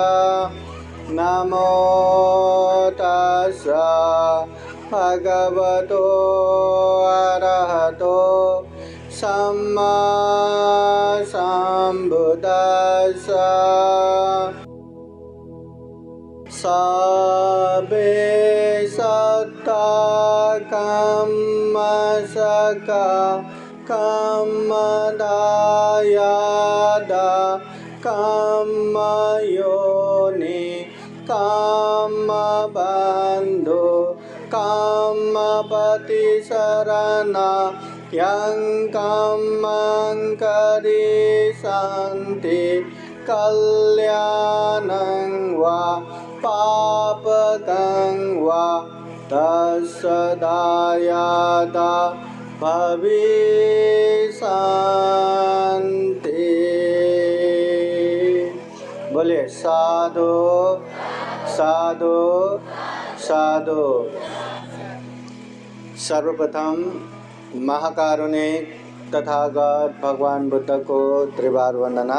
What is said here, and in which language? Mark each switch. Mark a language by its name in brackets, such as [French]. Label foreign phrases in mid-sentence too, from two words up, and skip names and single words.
[Pali] नमो तस्सा भगवतो अरहतो सम्मा सम्बुद्दस्सा। सबे सत्ता कम्मसका कम्मदायादा कम्मयोनि कम्मबन्धो कम्मपतिशरणा यं कम्मं करिष्यन्ति कल्याणं वा पापकं वा तत्सदायादा भविष्यन्ति। [Hindi] बोलिए [Pali] साधु साधु साधु। [Hindi] सर्वप्रथम महाकारुणिक तथागत भगवान बुद्ध को त्रिवार वंदना।